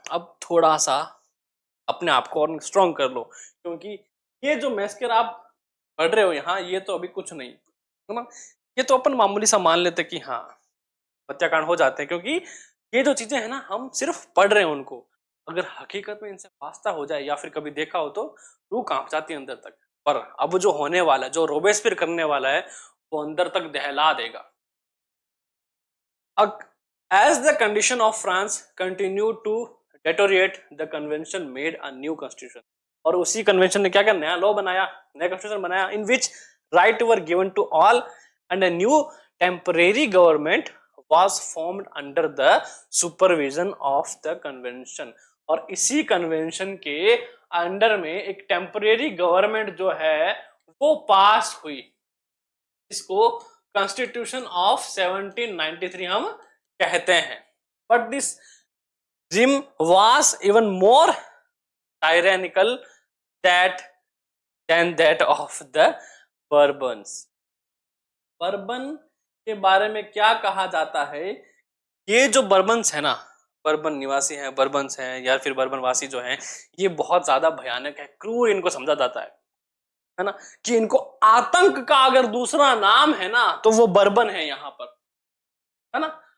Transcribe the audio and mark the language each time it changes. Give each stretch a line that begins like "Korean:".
Hindi: अब थोड़ा सा अपने आप को और स्ट्रॉन्ग कर लो, क्योंकि ये जो मैस्कर आप पढ़ रहे हो यहाँ, ये तो अभी कुछ नहीं है ना, ये तो अपन मामूली सा मान लेते कि हाँ हत्याकांड हो जाते हैं, क्योंकि ये जो चीजें हैं ना हम सिर्फ पढ़ रहे हैं उनको, अगर हकीकत में इनसे वास्ता हो जाए या फिर कभी देखा हो तो रूह कांप जाती है अंदर तक। पर अब जो होने वाला, जो रोबेस्पियर करने वाला है, वो अंदर तक दहला देगा।
English: As the condition of France continued to deteriorate, the convention made a new constitution.
Hindi: और उसी कन्वेंशन ने क्या क्या नया लॉ बनाया, नया कॉन्स्टिट्यूशन बनाया,
English: in which right were given to all and a new temporary government was formed under the supervision of the convention.
Hindi: और इसी कन्वेंशन के अंडर में एक टेम्परेरी गवर्नमेंट जो है वो पास हुई, इसको कॉन्स्टिट्यूशन ऑफ 1793 हम कहते हैं।
English: But this regime was even more tyrannical than that of the Bourbons.
Hindi: Bourbon के बारे में क्या कहा जाता है, ये जो बर्बन्स है ना, बर्बन निवासी हैं, बर्बन्स हैं या फिर बर्बन वासी जो हैं, ये बहुत ज्यादा भयानक है, क्रूर इनको समझा जाता है ना, कि इनको आतंक का अगर दूसरा नाम है ना तो वो बर्बन है यहाँ पर, है ना।